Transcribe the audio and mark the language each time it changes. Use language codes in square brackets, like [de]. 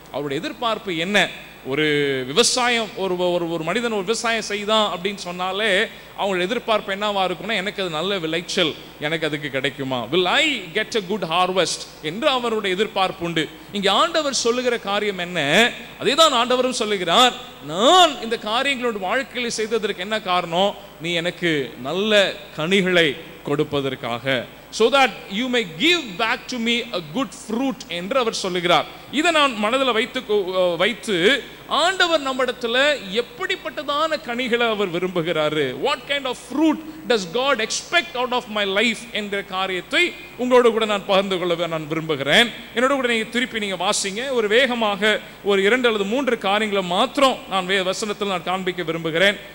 [ta] அவருடைய எதிர்பார்ப்பு என்ன? ஒரு விவசாயம், ஒரு மனிதன் ஒரு விவசாயம் செய்தான் அப்படின்னு சொன்னாலே அவங்களோட எதிர்பார்ப்பு என்னவா இருக்கும்னா, எனக்கு அது நல்ல விளைச்சல் எனக்கு அதுக்கு கிடைக்குமா, [en] will I get a good harvest [ta] என்று அவருடைய எதிர்பார்ப்பு உண்டு. இங்க ஆண்டவர் சொல்லுகிற காரியம் என்ன? அதே தான் ஆண்டவரும் சொல்லுகிறார். நான் இந்த காரியங்களோட வாழ்க்கையில் செய்ததற்கு என்ன காரணம்? நீ எனக்கு நல்ல கனிகளை கொடுப்பதற்காக, [en] so that you may give back to me a good fruit [ta] என்று அவர் சொல்லுகிறார். இதை நான் மனதில் வைத்து ஆண்டவர் நம்மிடத்துல எப்படிப்பட்டதான கனிகளை அவர் விரும்புகிறாரு, [en] what kind of fruit does God expect out of my life [ta] என்ற காரியத்தை உங்களோட கூட நான் பகிர்ந்து கொள்ள நான் விரும்புகிறேன். என்னோட கூட நீங்க திருப்பி நீங்க வாசிங்க. ஒரு வேகமாக ஒரு 2 அல்லது 3 காரியங்களை மாத்திரம் நான் வசனத்தில் நான் காண்பிக்க விரும்புகிறேன்.